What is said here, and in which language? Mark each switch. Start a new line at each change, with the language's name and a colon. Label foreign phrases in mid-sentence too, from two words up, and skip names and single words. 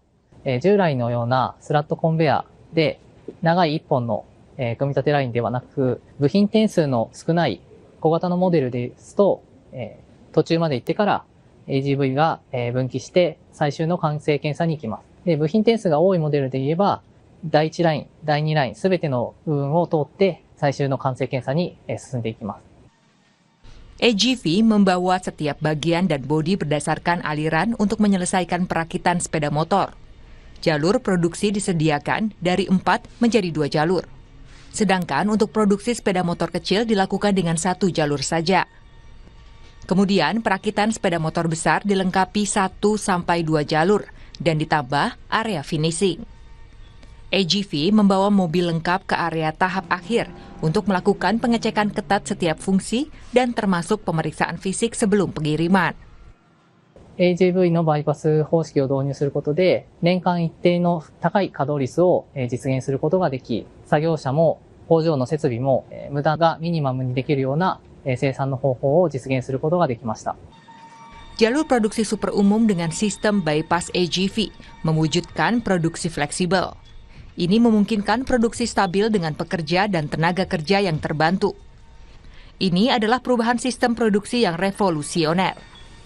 Japanese: 従来のようなスラットコンベアで長い1本の組み立てラインではなく、部品点数の少ない小型のモデルですと、途中まで行ってから AGV が分岐して最終の完成検査に行きます。で、部品点数が多いモデルで言えば、第1ライン、第2ライン、すべての部分を通って最終の完成検査に進んでいきます。
Indonesian: AGV membawa setiap bagian dan bodi berdasarkan aliran untuk menyelesaikan perakitan sepeda motor. Jalur produksi disediakan dari 4 menjadi 2 jalur. Sedangkan untuk produksi sepeda motor kecil dilakukan dengan 1 jalur saja. Kemudian perakitan sepeda motor besar dilengkapi 1-2 jalur dan ditambah area finishing. AGV membawa mobil lengkap ke area tahap akhir untuk melakukan pengecekan ketat setiap fungsi dan termasuk pemeriksaan fisik sebelum pengiriman.
Japanese: AGV のバイパス方式を導入することで、年間一定の高い稼働率を実現することができ、作業者も工場の設備も無駄がミニマムにできるような生産の方法を実現することができました。
Indonesian: Jalur produksi super umum dengan sistem bypass AGV mewujudkan produksi fleksibel. Ini memungkinkan produksi stabil dengan pekerja dan tenaga kerja yang terbantu. Ini adalah perubahan sistem produksi yang revolusioner.